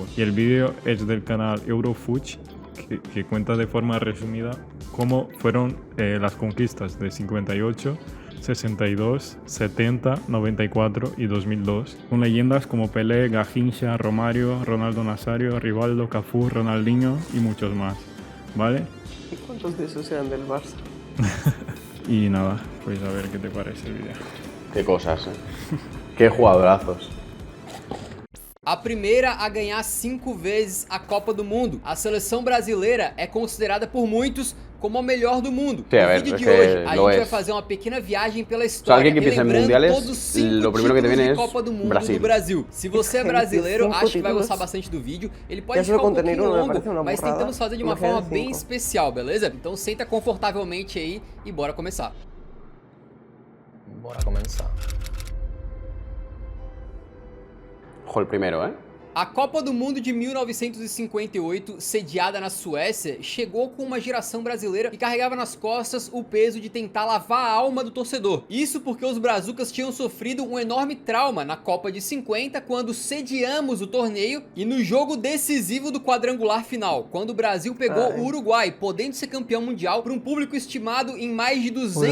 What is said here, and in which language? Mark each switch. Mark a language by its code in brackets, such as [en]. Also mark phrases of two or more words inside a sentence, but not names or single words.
[es] Y el vídeo es del canal Eurofuch, que cuenta de forma resumida cómo fueron las conquistas de 58, 62, 70, 94 y 2002, con leyendas como Pelé, Garrincha, Romario, Ronaldo Nazario, Rivaldo, Cafú, Ronaldinho y muchos más, ¿vale? ¿Y cuántos de esos eran del Barça? Y nada, pues a ver qué te parece el vídeo. Qué cosas, Qué jugadorazos. [pt] A primeira a ganhar 5 vezes a Copa do Mundo. A seleção brasileira é considerada por muitos como a melhor do mundo. [es] Sí, a [pt] No [es] ver, [pt] vídeo [es] es [pt] de [es] que [pt] hoje, a [es] lo [pt] gente [es] es. [pt] vai fazer uma pequena viagem pela [es] O sea, [pt] história, [es] alguien que piensa en [pt] relembrando [es] mundiales, [pt] todos os 5 [es] lo primero que te [pt] títulos [es] viene [pt] de [es] es [pt] Copa do Mundo [es] Brasil. [pt] do Brasil. Se você é brasileiro, [es] Cinco [pt] acho que vai [es] títulos. [pt] gostar bastante do vídeo. Ele [es] Já [pt] pode [es] só [pt] ficar um [es] contenido [pt] pouquinho [es] me parece [pt] longo, [es] uma [pt] mas [es] burrada. [pt] tentamos fazer de uma [es] Imagina [pt] forma bem [es] cinco. [pt] especial, beleza? Então senta confortavelmente aí e bora começar. Bora começar. [es] Ojo el primero, [pt] A Copa do Mundo de 1958, sediada na Suécia, chegou com uma geração brasileira que carregava nas costas o peso de tentar lavar a alma do torcedor. Isso porque os brazucas tinham sofrido um enorme trauma na Copa de 50, quando sediamos o torneio, e no jogo decisivo do quadrangular final, quando o Brasil pegou o Uruguai, podendo ser campeão mundial, para um público estimado em mais de 200